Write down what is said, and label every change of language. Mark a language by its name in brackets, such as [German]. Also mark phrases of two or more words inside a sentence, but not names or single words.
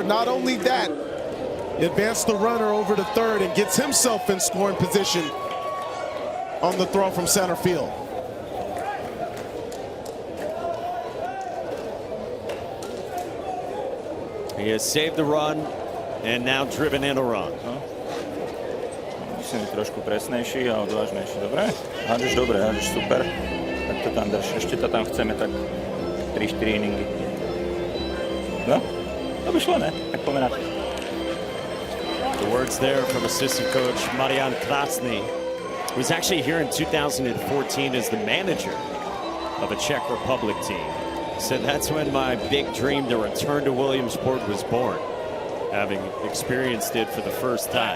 [English] Not only that, he advanced the runner over to third and gets himself in scoring position on the throw from center field. He has saved the run and now driven in a run. [Slovak] Musím byť trošku presnejší a odvážnejší. Dobre? Hádžeš dobre, hádžeš super. Tak to tam drž. Ešte to tam chceme tak 3-4 inningy. No? To by šlo, ne? Tak poďme na to. [English] The words there from assistant coach Marian Krasny, who was actually here in 2014 as the manager of a Czech Republic team. He said, that's when my big dream to return to Williamsport was born, having experienced it for the first time.